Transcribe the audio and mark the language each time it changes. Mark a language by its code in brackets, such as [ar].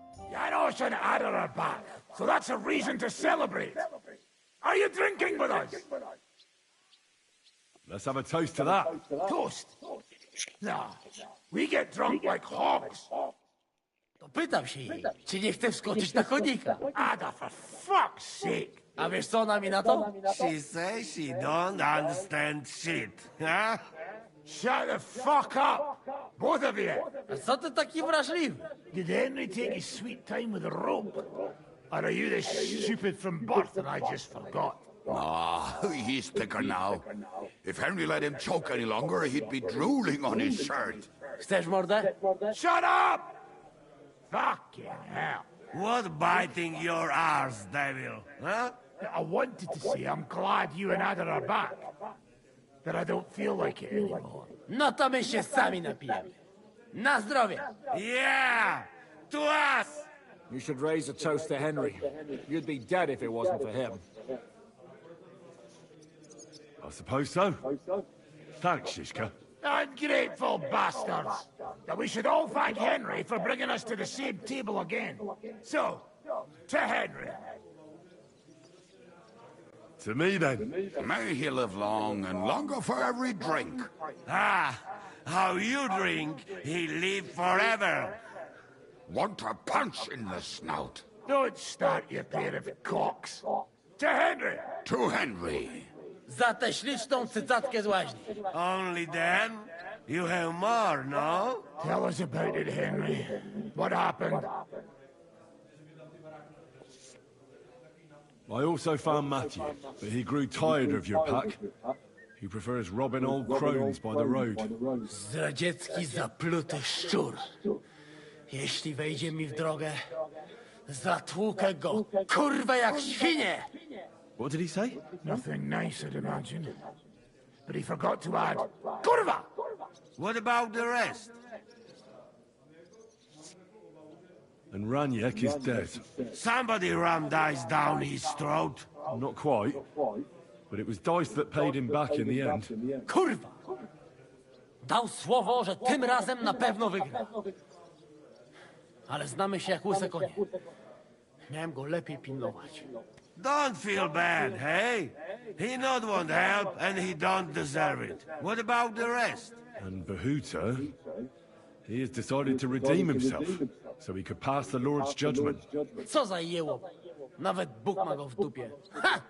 [en] Janos and Ada are back, so that's a reason to celebrate. Are you drinking with us? Let's have a toast to that. Toast? Nah, we get drunk like hogs. [pl] To pytam się jej, czy nie chce wskoczyć na konika. [en] Ada, for fuck's sake. [pl] A wiesz co ona mi na to? [en] She says she don't understand shit, huh? Shut the fuck up, both of you. [pl] A co ty taki wrażliwy? [en] Did Henry take his sweet time with a rope? Or are you the stupid from birth and I just forgot? Ah, he's thicker now. If Henry let him choke any longer, he'd be drooling on his shirt. [pl] Chcesz mordę? [en] Shut up! Fucking hell. What biting your arse, devil, huh? I wanted to say I'm glad you and Ada are back. But I don't feel like it anymore. [pl] No to my się sami napijemy. Na zdrowie! [en] Yeah! To us! You should raise a toast to Henry. You'd be dead if it wasn't for him. I suppose so. Thanks, Shishka. Ungrateful bastards! That we should all thank Henry for bringing us to the same table again. So, to Henry. To me, then. May he live long and longer for every drink. Ah, how you drink, he live forever. Want a punch in the snout. Don't start, you pair of cocks. To Henry! To Henry. [pl] Za tę śliczną cycatkę z łaźni. [en] Only then? You have more, no? Tell us about it, Henry. What happened? I also found Matthew, but he grew tired of your pack. He prefers robbing old crones by the road. [pl] Zdradziecki, zapluty szczur. Jeśli wejdzie mi w drogę, zatłukę go, kurwa, jak świnie! [en] What did he say? Nothing nice, I'd imagine. But he forgot to add, Kurva! What about the rest? And Raniek is dead. Somebody rammed dice down his throat. Not quite. But it was Dice that paid him back in the end. [pl] Kurwa! Dał słowo, że tym razem na pewno wygra. Ale znamy się jak łyse konie. Miałem go lepiej pilnować. [en] Don't feel bad, hey? He not want help, and he don't deserve it. What about the rest? And Bahuta, He has decided to redeem himself, so he could pass the Lord's judgment. [pl] Co za jełop. Nawet Bóg ma go w dupie. Ha!